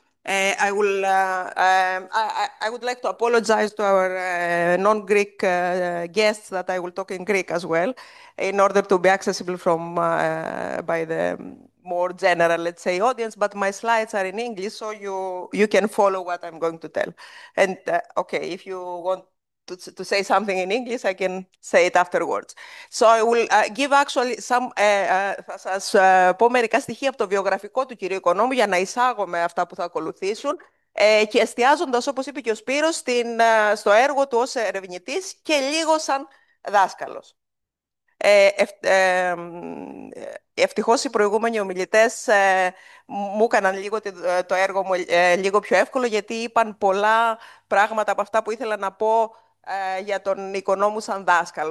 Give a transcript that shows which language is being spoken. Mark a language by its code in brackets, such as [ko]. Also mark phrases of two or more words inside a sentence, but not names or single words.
[en] I would like to apologize to our non-Greek guests that I will talk in Greek as well, in order to be accessible from by the more general, let's say, audience. But my slides are in English, so you can follow what I'm going to tell. And okay, if you want to say something in English, I can say it afterwards. So I will give actually some, [el] θα σας πω μερικά στοιχεία από το βιογραφικό του κυρίου Οικονόμου για να εισάγω με αυτά που θα ακολουθήσουν και εστιάζοντας, όπως είπε και ο Σπύρος, στο έργο του ως ερευνητής και λίγο σαν δάσκαλος. Ευτυχώς οι προηγούμενοι ομιλητές μου έκαναν λίγο το έργο μου λίγο πιο εύκολο, γιατί είπαν πολλά πράγματα από αυτά που ήθελα να πω για τον Οικονόμου σαν δάσκαλο.